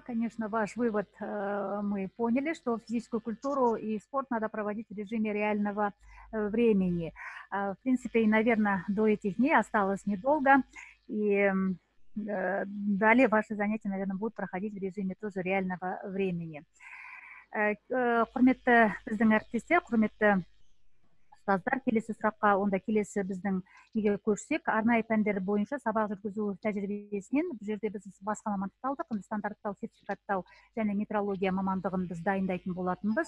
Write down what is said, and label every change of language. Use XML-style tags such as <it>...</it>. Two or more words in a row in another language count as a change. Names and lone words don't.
<ru>Конечно, ваш вывод мы поняли, что физическую культуру и спорт надо проводить в режиме реального времени. В принципе, и, наверное, до этих дней осталось недолго. И далее ваши занятия, наверное, будут проходить в режиме тоже реального времени.</ru> <kk>Құрметті біздің әріптестер, құрметті ұстаздар, келесі сұраққа онда келесі біздің неге көшсек, арнайы пәндер бойынша сабақ жүргізу тәжірибесінен бұл жерде біз басқа мамандықты алдық, стандарттау, сертификаттау және метрология мамандығын біз дайындайтын болатынбыз.</kk>